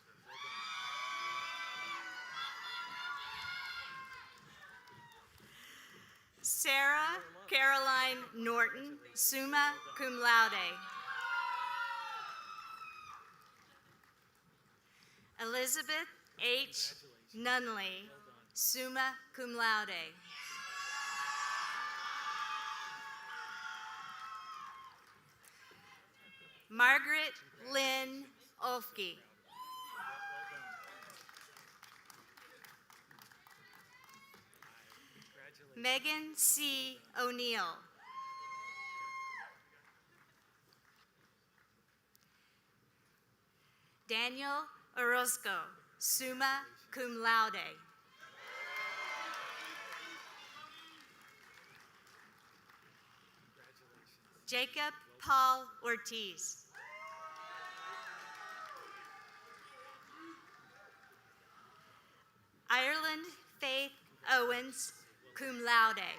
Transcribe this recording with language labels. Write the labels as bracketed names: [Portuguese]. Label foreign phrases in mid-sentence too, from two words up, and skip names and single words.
[English] Sarah Caroline Norton, [Latin] summa cum laude. [English] Elizabeth H. Nunley, [Latin] summa cum laude. [English] Margaret Lynn Olfke. Megan C. O'Neill. Daniel Orozco, [Latin] summa cum laude. [English] Jacob Paul Ortiz. Ireland Faith Owens, [Latin] cum laude.